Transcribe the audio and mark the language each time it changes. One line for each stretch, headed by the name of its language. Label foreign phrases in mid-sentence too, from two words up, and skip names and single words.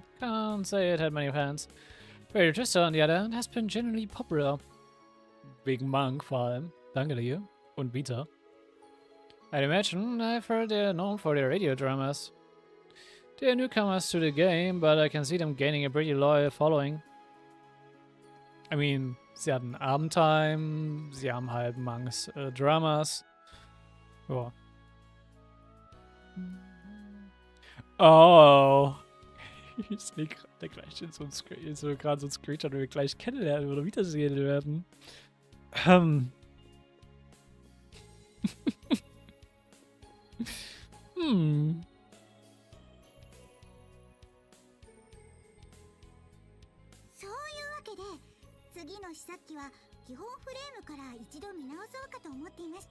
English: Can't say it had many fans. Radio Twister, on the other hand, has been generally popular.
German: Wegen Monk vor allem. Danke dir. Und Beta.
English: I'd imagine I've heard they're known for their radio dramas. They're newcomers to the game, but I can see them gaining a pretty loyal following. I mean,
German: sie hatten Abendtime, sie haben halt Monks Dramas. Ja. Oh. Ich sehe gerade gleich in so einem gerade so ein Screenshot, wo wir gleich kennenlernen oder wiedersehen werden. Hm.
Japanese: そういうわけで次の試作機は基本フレームから一度見直そうかと思っていまして。